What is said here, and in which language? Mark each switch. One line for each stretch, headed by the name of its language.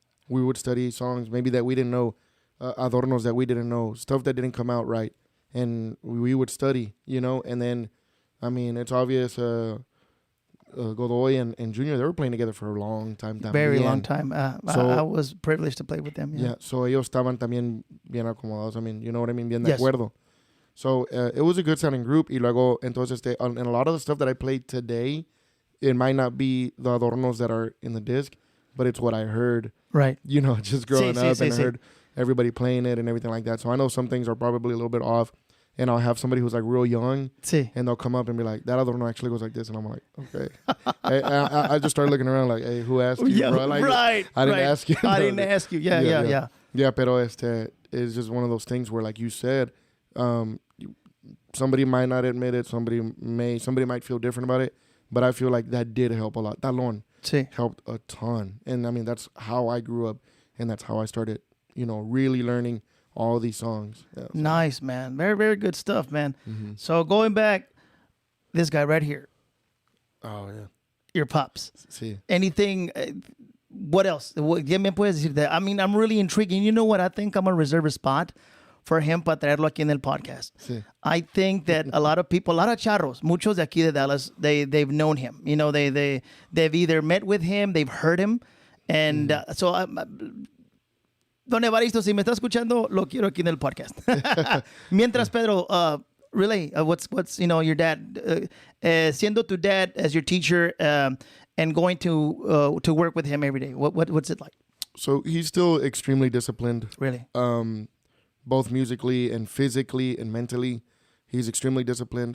English: We would study songs maybe that we didn't know, adornos that we didn't know, stuff that didn't come out right. And we would study, and then, I mean, it's obvious, Godoy and Junior, they were playing together for a long time. Very long time. I was privileged to play with them. Yeah, so
Spanish: ellos estaban también bien acomodados.
English: I mean, you know what I mean?
Spanish: Bien de acuerdo.
English: So it was a good sounding group.
Spanish: Y luego, entonces,
English: and a lot of the stuff that I played today, it might not be the adornos that are in the disc, but it's what I heard. Right. Just growing up, and I heard everybody playing it and everything like that. So I know some things are probably a little bit off. And I'll have somebody who's like real young, and they'll come up and be like, that adorno actually goes like this. And I'm like, okay. I just started looking around like, hey, who asked you, bro? Like, right. I didn't ask you. I didn't ask you. Yeah. Yeah, pero it's just one of those things where, like you said, somebody might not admit it. Somebody might feel different about it. But I feel like that did help a lot. Talón helped a ton. And I mean, that's how I grew up. And that's how I started, really learning all these songs. Yeah, so. Nice, man. Very, very good stuff, man. Mm-hmm. So going back, this guy right here. Oh, yeah. Your pops.
Spanish: Sí.
English: Anything, what else?
Spanish: ¿Qué me puedes decir de?
English: I mean, I'm really intrigued. And you know what? I think I'm going to reserve a spot for him
Spanish: para traerlo aquí en el podcast. Sí.
English: I think that a lot of people, a lot of charros,
Spanish: muchos de aquí de Dallas,
English: they've known him. They've either met with him, they've heard him. And so...
Spanish: Don Evaristo, si me está escuchando, lo quiero aquí en el podcast.
English: Mientras, Pedro, really, what's your dad, siendo tu dad as your teacher, and going to work with him every day, what's it like? So he's still extremely disciplined. Really? Both musically and physically and mentally, he's extremely disciplined.